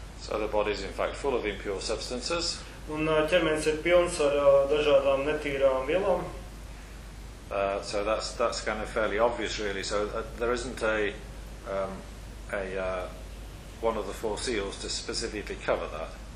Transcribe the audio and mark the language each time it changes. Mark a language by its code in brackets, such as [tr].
[en] So the body is in fact full of impure substances. [lv] Un ķermenis ir pilns ar dažādām netīrām vielām. [en] So that's kind of fairly obvious really. So there isn't one of the four seals to specifically cover that.